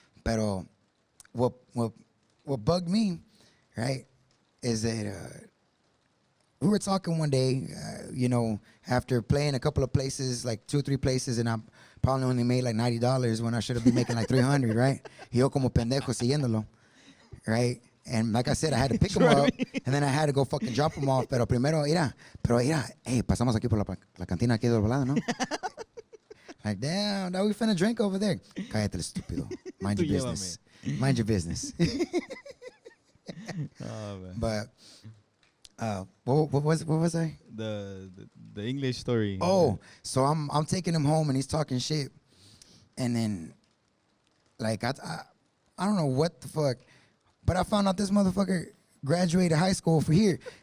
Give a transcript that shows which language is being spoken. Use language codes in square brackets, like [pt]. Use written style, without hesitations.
[es] Pero [en] what bugged me, right, is that we were talking one day, after playing a couple of places, like 2 or 3 places, and I probably only made like $90 when I should have been making like 300, right? [es] Y yo como pendejo siguiéndolo, [en] right? And like I said, I had to pick him up, and then I had to go fucking drop him off. [es] Pero mira, hey, pasamos aquí por la cantina aquí de volada, ¿no? [en] Like, damn, now we finna drink over there. [es] Cállate, estúpido. [en] Mind your business. Mind your business. Oh, man. But what was I? The English story. Oh, so I'm taking him home, and he's talking shit, and then like I don't know what the fuck, but I found out this motherfucker graduated high school for here.